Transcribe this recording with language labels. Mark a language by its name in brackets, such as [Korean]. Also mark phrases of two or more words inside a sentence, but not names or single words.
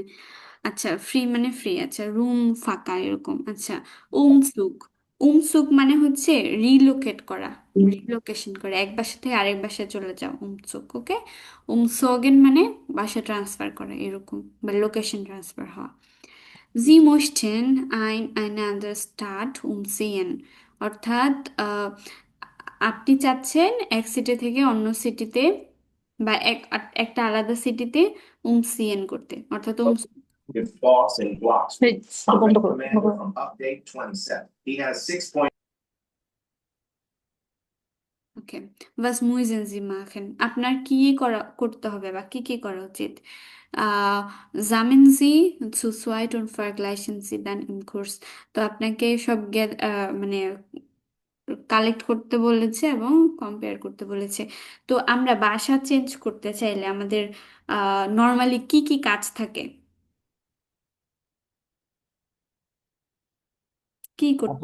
[Bangla] আচ্ছা, ফ্রি মানে ফ্রি, আচ্ছা রুম ফাঁকা এরকম, আচ্ছা। উমসুক। উমসুক মানে হচ্ছে রিলোকেট করা, রিলোকেশন করা, এক বাসা থেকে আরেক বাসায় চলে যাও, উমসুক। ওকে। উমসোগেন মানে বাসা ট্রান্সফার করা এরকম, বা লোকেশন ট্রান্সফার হওয়া। [German] Sie möchten eine andere Stadt umziehen, [Bangla] অর্থাৎ আপনি চাচ্ছেন এক সিটি থেকে অন্য সিটিতে, বা একটা আলাদা সিটিতে উমসিয়েন করতে, অর্থাৎ If boss and blocks. এই, বন্ধ করো, বন্ধ [English] Commander [Bangla] করো। [English] from update 27. He has 6 point. [German] ওকে। was müssen Sie machen, [Bangla] আপনার কি করতে হবে বা কি কি করা উচিত? [German] আহ sammeln Sie zu zweit und vergleichen Sie dann im Kurs, [Bangla] তো আপনাকে সব মানে কালেক্ট করতে বলেছে এবং কম্পেয়ার করতে বলেছে। তো আমরা বাসা চেঞ্জ করতে চাইলে আমাদের নর্মালি কি কি কাজ থাকে, কি করতে